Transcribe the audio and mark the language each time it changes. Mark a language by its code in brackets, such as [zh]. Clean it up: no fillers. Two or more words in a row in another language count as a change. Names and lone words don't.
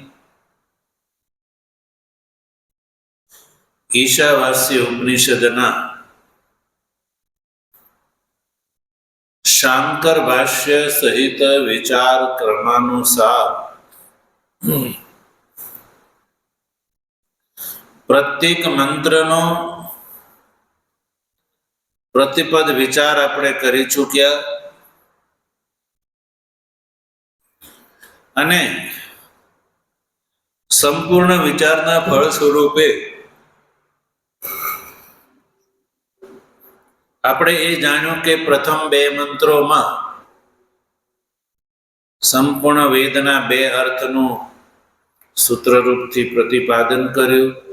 [gu] ઈશાવાસ્ય ઉપનિષદના શાંકર ભાષ્ય સહિત વિચાર ક્રમાનુસાર પ્રત્યેક મંત્રનો પ્રતિપદ વિચાર આપણે કરી ચૂક્યા અને સંપૂર્ણ વિચારના ફળ સ્વરૂપે આપણે એ જાણ્યું કે પ્રથમ બે મંત્રોમાં સંપૂર્ણ વેદના બે અર્થનું સૂત્રરૂપથી પ્રતિપાદન કર્યું.